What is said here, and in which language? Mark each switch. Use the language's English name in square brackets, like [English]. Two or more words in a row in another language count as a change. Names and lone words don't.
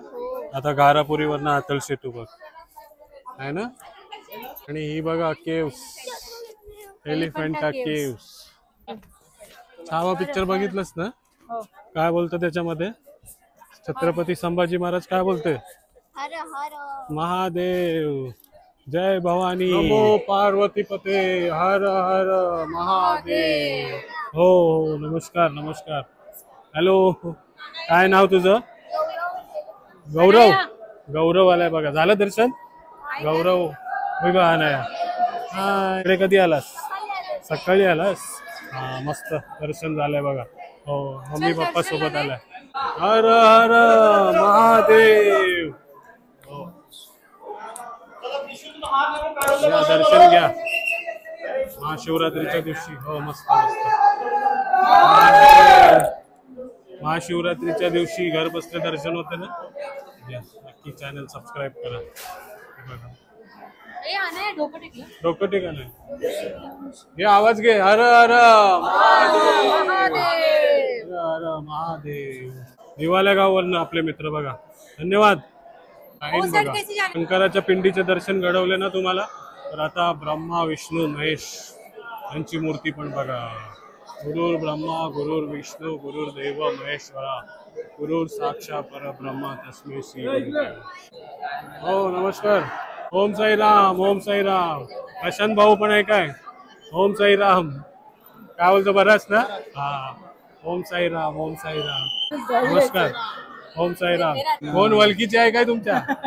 [Marathi] आता घारापुरीवरनं अटल सेतू बघ आहे ना. आणि ही बघा केव्स, एलिफंटा केव्स. छावा पिक्चर बघितलंस ना? काय बोलतं त्याच्यामध्ये? छत्रपती संभाजी महाराज काय बोलते? हर हर महादेव. जय भवानी. [Sanskrit] नमो पार्वती पते. हर हर महादेव. [Marathi] हो हो नमस्कार नमस्कार. हॅलो काय नाव तुझं? गौरव. गौरव आलाय बघा. झालं दर्शन? गौरव बघा अनाया. हा इकडे कधी आलास? सकाळी आलास? हा मस्त दर्शन झालंय बघा. हो मम्मी पप्पा सोबत आलाय. हर हर महादेव. हो या दर्शन घ्या महाशिवरात्रीच्या दिवशी. हो मस्त मस्त. महाशिवरात्रीच्या दिवशी घर बसले दर्शन होते ना. नक्की [English] channel subscribe [Marathi] करा. डोकं टेका नाही. हे आवाज घे. हर हर महादेव. हर हर महादेव. निवाल्या गावावरनं आपले मित्र बघा. धन्यवाद. बघा शंकराच्या पिंडीचे दर्शन घडवले ना तुम्हाला, तर आता ब्रह्मा विष्णू महेश यांची मूर्ती पण बघा. [Sanskrit] गुरुर ब्रह्मा गुरुर विष्णू गुरुर्देव महेश्वरा गुरुर साक्षात परब्रह्मा तस्मै श्री गुरुदेव. [Marathi] हो नमस्कार. ओम साईराम. ओम साईराम. प्रशांत भाऊ पण आहे काय? ओम साईराम. काय बोलतो बराच ना? हा ओम साईराम. ओम साईराम. नमस्कार. ओम साईराम. कोण वलकीचे आहे काय तुमच्या?